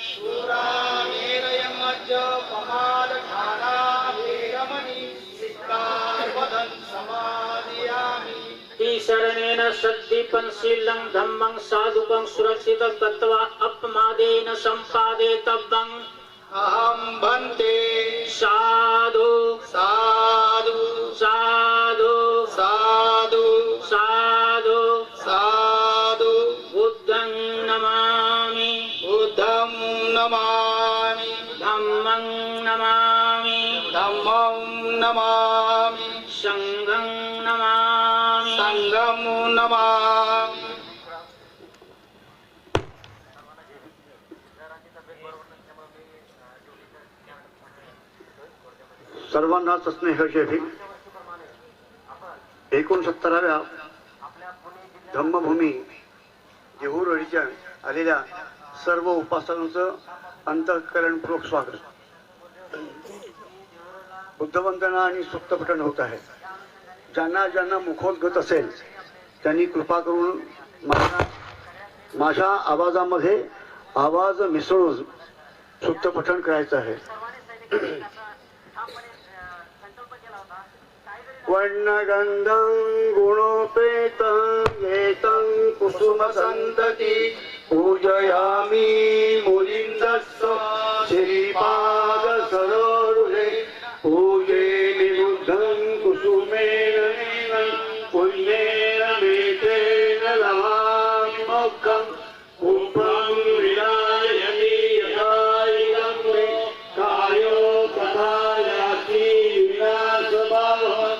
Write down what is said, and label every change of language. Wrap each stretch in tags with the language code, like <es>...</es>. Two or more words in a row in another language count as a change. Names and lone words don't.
<pi>शरणेन सद्दीपं शीलं धम्मं साधुकं सुरक्षितं तत्वा अपमादेन सम्पादितव्यं अहं भन्ते साधु साधु साधु साधु साधु साधु बुद्धं नमामि बुद्धं नमामि धम्मं नमामि धम्मं नमामि संघं नमामि संघं नमामि</pi> <mr>सर्वांना स्नेहशेषी 69व्या धम्मभूमी जेहूरळीच्या आलेल्या सर्व उपासकांचं अंतःकरणपूर्वक स्वागत. बुद्धवंदना आणि सुक्तपठण होत आहे. ज्यांना ज्यांना मुखोद्गत असेल त्यांनी कृपा करून माझ्या आवाजामध्ये आवाज मिसळून सुक्तपठण करायचं आहे.</mr> <pi>वर्णगंधं गुणोपेतं एतं कुसुमसन्तति पूजयामि मुनिन्दस्स श्रीपादसरोरुहे पूजे निरुद्धं कुसुमेन पुण्येन मेतेन लवामि मोक्षं पुत्रं विनायति यथाइदं मे कायो कथायाति विनाशभावः</pi>